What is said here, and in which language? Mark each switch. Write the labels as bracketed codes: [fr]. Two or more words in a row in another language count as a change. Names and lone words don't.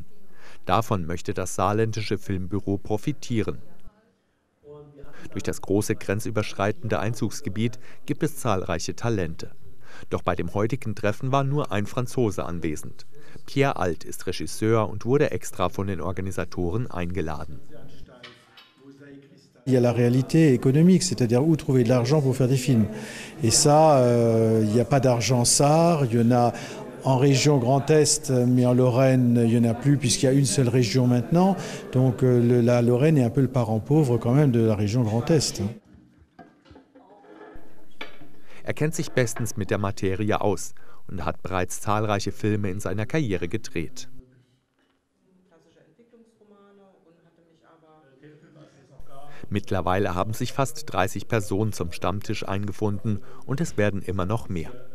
[de] Davon möchte das saarländische Filmbüro profitieren. Durch das große grenzüberschreitende Einzugsgebiet gibt es zahlreiche Talente. Doch bei dem heutigen Treffen war nur ein Franzose anwesend. Pierre Alt ist Regisseur und wurde extra von den Organisatoren eingeladen. [fr] Il y a la réalité économique, c'est-à-dire où trouver de l'argent pour faire des films. Et ça, il n'y a pas d'argent SAR, il y en a en région Grand Est, mais en Lorraine, il n'y en a plus puisqu'il y a une seule région maintenant. Donc la Lorraine est un peu le parent pauvre quand même de la région Grand Est. [de] Er kennt sich bestens mit der Materie aus und hat bereits zahlreiche Filme in seiner Karriere gedreht. Mittlerweile haben sich fast 30 Personen zum Stammtisch eingefunden und es werden immer noch mehr.